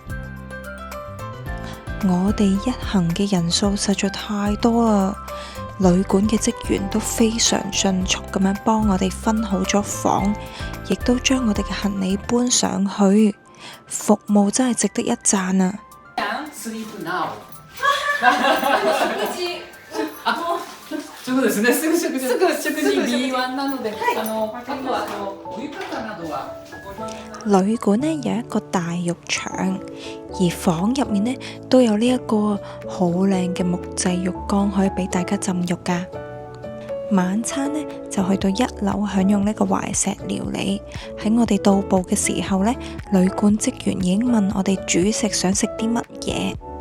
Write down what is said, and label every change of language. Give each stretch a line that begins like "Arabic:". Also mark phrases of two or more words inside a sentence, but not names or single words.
Cantonese: 我哋一行嘅人數實在太多啦，旅館嘅職員都非常迅速咁樣幫我哋分好咗房，亦都將我哋嘅行李搬上去，服務真係值得一讚啊！
Japanese: そうですね。すぐ食事 B1 なので、あとはお浴衣などは。
Cantonese: 旅館呢有一個大浴場，而房入面呢都有呢一個好靚嘅木製浴缸，可以俾大家浸浴噶。晚餐呢就去到1樓享用呢個懷石料理。喺我哋到埗嘅時候呢，旅館職員已經問我哋主食想食啲乜嘢。